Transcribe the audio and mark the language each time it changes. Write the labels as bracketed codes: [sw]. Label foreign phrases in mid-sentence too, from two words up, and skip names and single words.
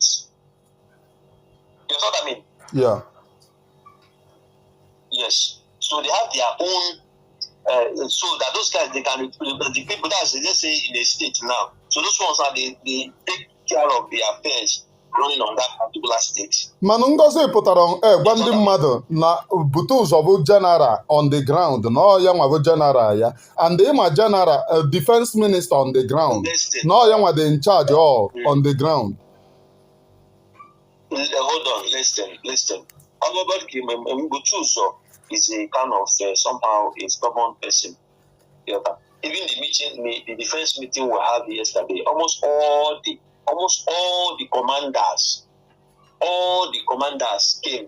[en] You know what I mean? Yeah. Yes. So they have their own, so that those guys, they can, the people that they say in the state now, so those ones are they take care of the affairs running on that particular state. [ig] Manu Ngozi pụtara gwa ndị mmadụ na bute ụzọ bụ [en] general on the ground [ig] na ya nwa bụ general ya, and ịma [en] general defense minister on the ground [ig] na ya nwa dị [en] in charge all on the ground. Hold on, listen. Mbuchuzo is a kind of somehow a stubborn person. Yeah. Even the defense meeting we had yesterday, almost all the commanders came.